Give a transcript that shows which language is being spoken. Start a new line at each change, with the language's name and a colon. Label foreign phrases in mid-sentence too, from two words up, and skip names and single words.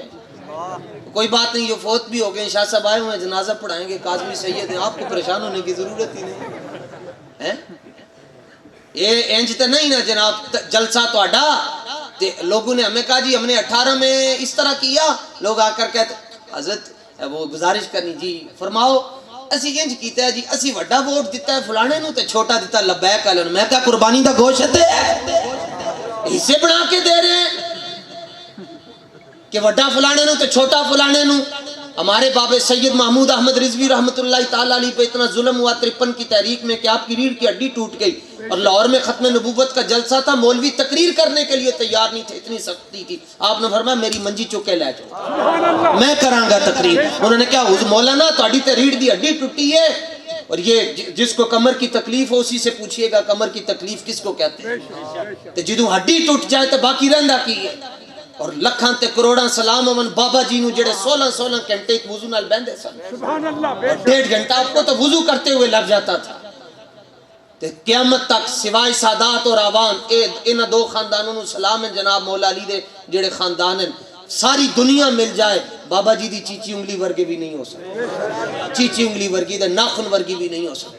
Urdu: کوئی بات نہیں، یہ فوت بھی ہو گئے. شاہ صاحب آئے ہوئے ہیں، جنازہ پڑھائیں گے. کاظمی سید ہیں، آپ کو پریشان ہونے کی ضرورت ہی نہیں. یہ انج تو نہیں نا جناب جلسہ تو اڈا لوگوں نے ہمیں کہا جی ہم نے 18 میں اس طرح کیا.
Punjabi: لوگ آ کر کہتے حضرت وہ گزارش کرنی جی فرماؤ اسی انج کیتا ہے جی، اسی وڈا ووٹ دیتا ہے فلانے نو تے چھوٹا دیتا لبیک والے نو. میں کہا قربانی دا گوشت ہے، حصے بنا کے دے رہے ہیں کہ وڈا فلانے نو تے چھوٹا فلانے نو.
Urdu: ہمارے بابے سید محمود احمد رضوی رحمۃ اللہ تعالیٰ علیہ پہ اتنا ظلم ہوا 53 کی تحریک میں کہ آپ کی ریڑھ کی ہڈی ٹوٹ گئی. اور لاہور میں ختم نبوت کا جلسہ تھا، مولوی تقریر کرنے کے لیے تیار نہیں تھے، اتنی سختی تھی. آپ نے فرمایا میری منجی چکے لے جاؤ، میں کراں گا تقریر. انہوں نے کہا مولانا
Punjabi: تہاڈی تے ریڑھ دی ہڈی ٹوٹی ہے،
Urdu: اور یہ جس کو کمر کی تکلیف ہو اسی سے پوچھئے گا کمر کی تکلیف کس کو کہتے ہیں.
Punjabi: تے جدوں ہڈی ٹوٹ جائے تو باقی رہندا کی ہے. اور لکھاں تے کروڑاں سلام امن بابا جی نو جڑے 16 گھنٹے ایک وضو نال بہندے سن.
Arabic: سبحان اللہ.
Urdu: 1.5 گھنٹہ آپ کو تو وضو کرتے ہوئے لگ جاتا تھا. تے قیامت تک سوائے سادات اور عوام ان دو خاندانوں نو سلام ہے جناب مولا علی دے جڑے خاندان ہیں.
Punjabi: ساری دنیا مل جائے بابا جی دی چیچی انگلی ورگے بھی نہیں ہو سکتے، چیچی انگلی ورگی دے ناخن ورگی بھی نہیں ہو سکتے.